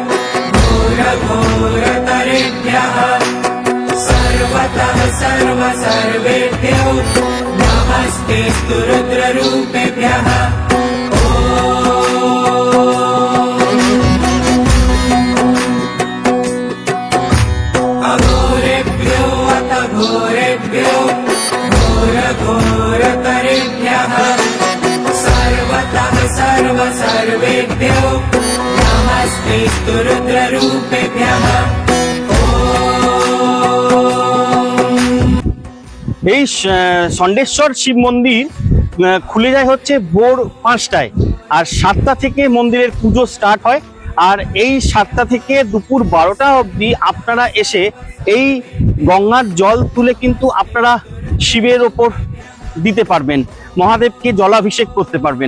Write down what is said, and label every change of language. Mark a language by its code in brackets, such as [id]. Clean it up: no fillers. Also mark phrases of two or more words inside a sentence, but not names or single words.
[sa] घोरघोरतरेभ्यः सर्वतः सर्वेभ्यो नमस्तेऽस्तु रुद्ररूपेभ्यः अघोरेभ्यो अथ घोरेभ्यो घोरघोरतरेभ्यः सर्वतः सर्वेभ्यो नमस्तेऽस्तु रुद्ररूपेभ्यः [bn] এই ষণ্ডেশ্বর শিব মন্দির খুলে যায় হচ্ছে ভোর 5টায়, আর 7টা থেকে মন্দিরের পুজো স্টার্ট হয়। আর এই 7টা থেকে দুপুর 12টা অবধি আপনারা এসে এই গঙ্গার জল তুলে কিন্তু আপনারা শিবের ওপর দিতে পারবেন, মহাদেবকে জলাভিষেক করতে পারবেন।